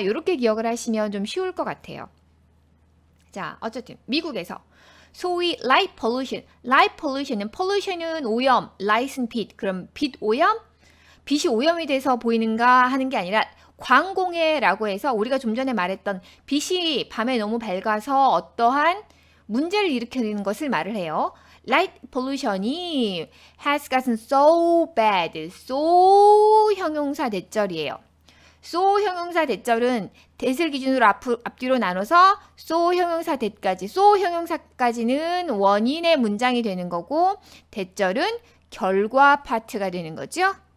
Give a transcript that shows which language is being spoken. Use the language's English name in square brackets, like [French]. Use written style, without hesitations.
[Korean] 이렇게 기억을 하시면 좀 쉬울 것 같아요. 자, 어쨌든 미국에서 소위 light pollution은 pollution은 오염, light은 빛. 그럼 빛 오염? 빛이 오염이 돼서 보이는가 하는 게 아니라 광공해라고 해서 우리가 좀 전에 말했던 빛이 밤에 너무 밝아서 어떠한 문제를 일으키는 것을 말을 해요. [English] Light pollution이 has gotten so bad. [Korean] so 형용사 대절이에요. so 형용사 대절은 대슬 기준으로 앞뒤로 나눠서 so 형용사 대까지. so 형용사까지는 원인의 문장이 되는 거고 대절은 결과 파트가 되는 거죠.